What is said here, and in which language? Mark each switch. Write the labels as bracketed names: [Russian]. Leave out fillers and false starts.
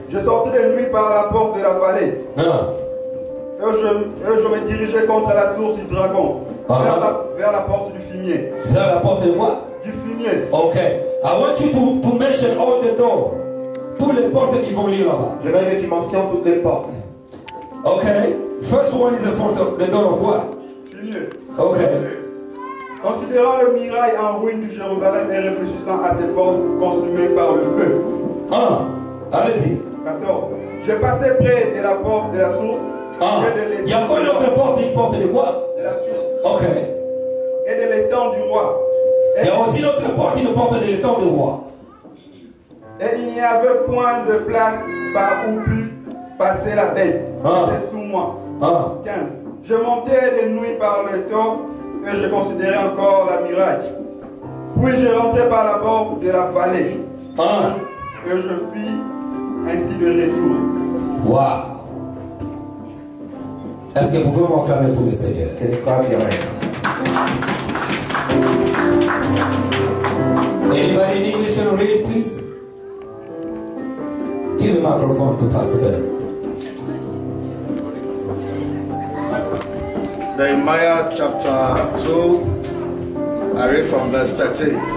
[French] Je sortis de nuit par la porte de la vallée. Ah. Et je me dirigeais contre la source du dragon. Vers la porte du fumier. Vers la porte de quoi? Du fumier. [English] Okay. I want you to mention all the door. [French] Toutes les portes qui vont lire là-bas. Je veux que tu mentionnes toutes les portes. [English] Okay. First one is the door of what? [French] Fumier. [English] Okay. [French] Considérant le mirail en ruine de Jérusalem et réfléchissant à ses portes consumées par le feu. Allez-y. 14. Je passais près de la porte de la source. Il y a encore une autre porte, une porte de quoi? De la source. Ok. Et de l'étang du roi. Il y a aussi une autre porte, une porte de l'étang du roi. Et il n'y avait point de place par où put passer la bête. C'était sous moi. 15. Je montais de nuit par le temps et je considérais encore la muraille. Puis je rentrai par la porte de la vallée. Hein? Et je fis ainsi de retour. Waouh! Est-ce que vous pouvez m'acclamer pour le Seigneur? [English] Can you clap your hands? Anybody in English can read, please? Give the microphone to Pastor Ben. Nehemiah chapter 2, I read from verse 13.